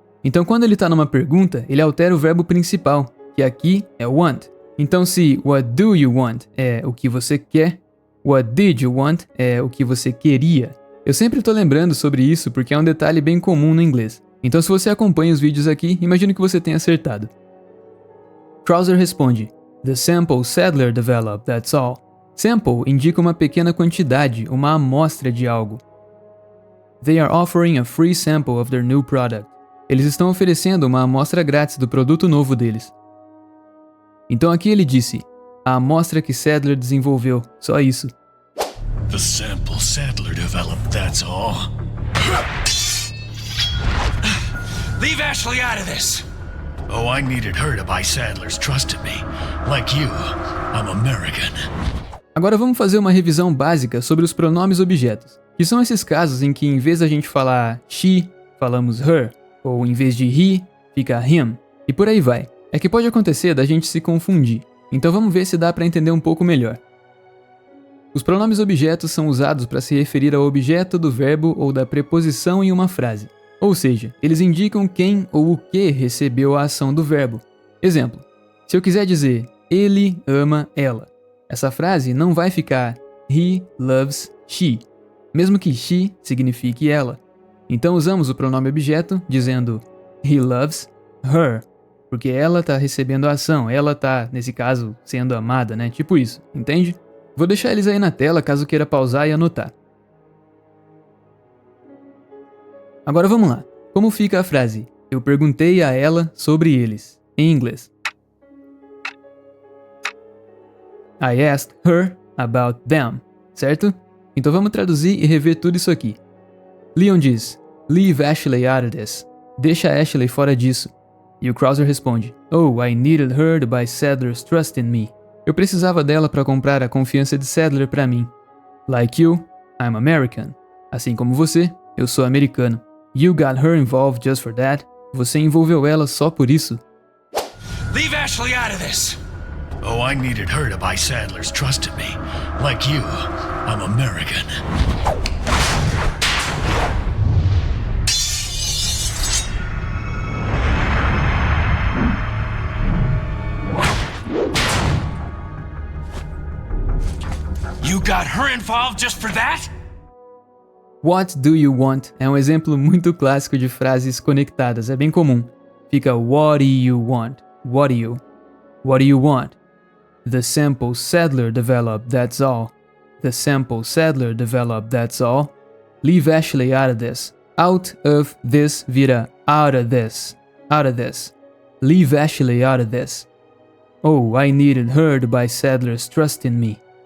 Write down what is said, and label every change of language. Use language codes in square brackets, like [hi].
[pt] Então quando ele está numa pergunta, ele altera o verbo principal, que aqui é want. Então se [en] what do you want [pt] é o que você quer, [en] what did you want [pt] é o que você queria. Eu sempre estou lembrando sobre isso porque é um detalhe bem comum no inglês. Então se você acompanha os vídeos aqui, imagino que você tenha acertado. [en] Krauser responde: The sample Sadler developed, that's all. [pt] Sample indica uma pequena quantidade, uma amostra de algo. [en] They are offering a free sample of their new product. [pt] Eles estão oferecendo uma amostra grátis do produto novo deles. Então aqui ele disse: a amostra que Sadler desenvolveu, só isso. [en] The sample Sadler developed, that's all. Leave Ashley out of this. Oh, I needed her to buy Sadler's trust in me. Like you, I'm American. [pt] Agora vamos fazer uma revisão básica sobre os pronomes objetos, que são esses casos em que em vez da gente falar she, falamos her, ou em vez de he, fica him, e por aí vai. É que pode acontecer da gente se confundir, então vamos ver se dá para entender um pouco melhor. Os pronomes objetos são usados para se referir ao objeto do verbo ou da preposição em uma frase. Ou seja, eles indicam quem ou o que recebeu a ação do verbo. Exemplo: se eu quiser dizer ele ama ela, essa frase não vai ficar [en] he loves she, [pt] mesmo que she signifique ela. Então usamos o pronome objeto dizendo [en] he loves her, [pt] porque ela está recebendo a ação, ela está, nesse caso, sendo amada, né? Tipo isso, entende? Vou deixar eles aí na tela caso queira pausar e anotar. Agora vamos lá. Como fica a frase? Eu perguntei a ela sobre eles, em inglês. [en] I asked her about them, certo? [pt] Então vamos traduzir e rever tudo isso aqui. Leon diz: [en] Leave Ashley out of this. [pt] Deixa a Ashley fora disso. E o Krauser responde: [en] Oh, I needed her to buy Sadler's trust in me. [pt] Eu precisava dela para comprar a confiança de Sadler para mim. [en] Like you, I'm American. [pt] Assim como você, eu sou americano. [en] You got her involved just for that. [pt] Você envolveu ela só por isso. [en] Leave Ashley out of this. Oh, I needed her to buy Sadler's trust in me. Like you, I'm American. got her involved just for that? What do you want [pt] é um exemplo muito clássico de frases conectadas, é bem comum. [en] Fica what do you want? What do you want? The sample Sadler developed, that's all. The sample Sadler developed, that's all. Leave Ashley out of this. Out of this vira out of this. Out of this. Leave Ashley out of this. Oh, I needed her to buy Sadler's trust in me.